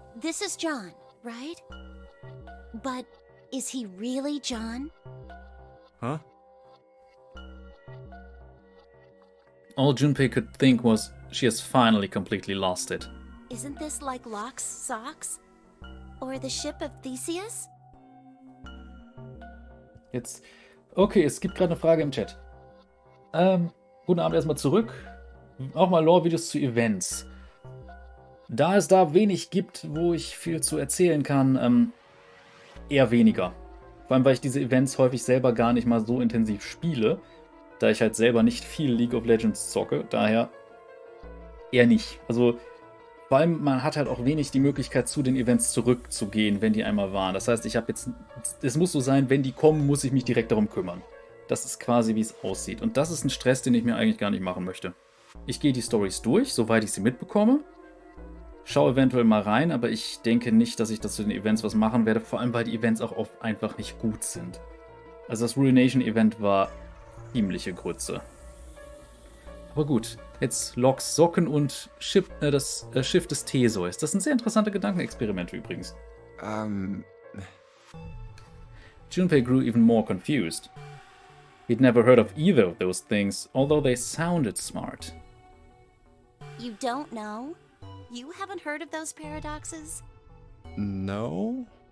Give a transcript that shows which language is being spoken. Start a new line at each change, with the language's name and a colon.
English: This is John, right? But is he really John? Huh? All Junpei could think was she has finally completely lost it. Isn't this like Locke's socks? Or the ship of Theseus?
German: Jetzt, okay, es gibt gerade eine Frage im Chat. Guten Abend erstmal zurück. Auch mal Lore-Videos zu Events. Da es da wenig gibt, wo ich viel zu erzählen kann, eher weniger. Vor allem, weil ich diese Events häufig selber gar nicht mal so intensiv spiele, da ich halt selber nicht viel League of Legends zocke, daher eher nicht. Also vor allem, man hat halt auch wenig die Möglichkeit, zu den Events zurückzugehen, wenn die einmal waren. Das heißt, es muss so sein, wenn die kommen, muss ich mich direkt darum kümmern. Das ist quasi, wie es aussieht. Und das ist ein Stress, den ich mir eigentlich gar nicht machen möchte. Ich gehe die Storys durch, soweit ich sie mitbekomme. Schau eventuell mal rein, aber ich denke nicht, dass ich das zu den Events was machen werde. Vor allem, weil die Events auch oft einfach nicht gut sind. Also das Ruination-Event war ziemliche Grütze. Aber gut, jetzt Locks Socken und das Schiff des Theseus. Das sind sehr interessante Gedankenexperimente übrigens.
English: Junpei grew even more confused. He'd never heard of either of those things, although they sounded smart. You don't know? You haven't heard of those paradoxes? No?